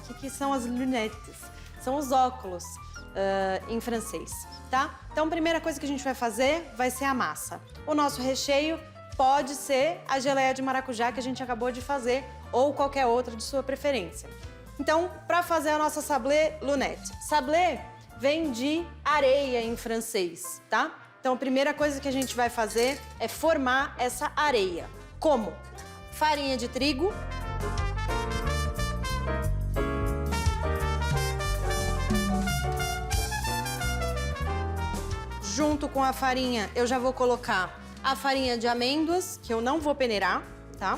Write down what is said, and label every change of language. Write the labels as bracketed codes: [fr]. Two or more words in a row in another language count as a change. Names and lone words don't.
[pt] O que são as lunettes? São os óculos em francês, tá? Então, a primeira coisa que a gente vai fazer vai ser a massa. O nosso recheio pode ser a geleia de maracujá que a gente acabou de fazer ou qualquer outra de sua preferência. Então, para fazer a nossa [fr] sablé lunette. [pt] Sablé vem de areia em francês, tá? Então, a primeira coisa que a gente vai fazer é formar essa areia. Como? Farinha de trigo. Junto com a farinha, eu já vou colocar a farinha de amêndoas, que eu não vou peneirar, tá?